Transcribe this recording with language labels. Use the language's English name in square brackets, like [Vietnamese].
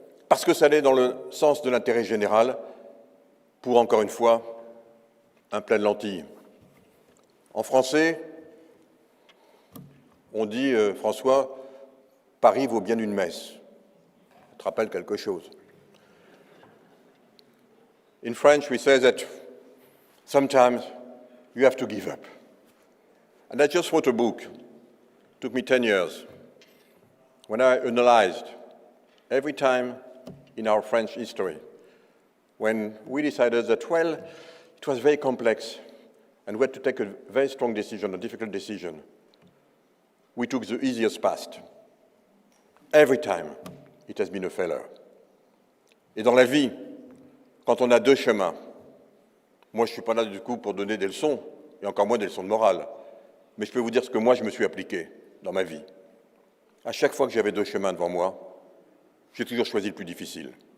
[French] parce que ça allait dans le sens de l'intérêt général, pour, encore une fois, un plat de lentilles. En français, on dit, François, Paris vaut bien une messe. Ça te rappelle quelque chose. [English] In French, we say that sometimes you have to give up. And I just wrote a book. It took me 10 years. When I analyzed every time in our French history, when we decided that, well, it was very complex and we had to take a very strong decision, a difficult decision, we took the easiest path. Every time, it has been a failure. [French] Et dans la vie, quand on a deux chemins, moi je ne suis pas là du coup pour donner des leçons, et encore moins des leçons de morale, mais je peux vous dire ce que moi je me suis appliqué dans ma vie. À chaque fois que j'avais deux chemins devant moi, j'ai toujours choisi le plus difficile.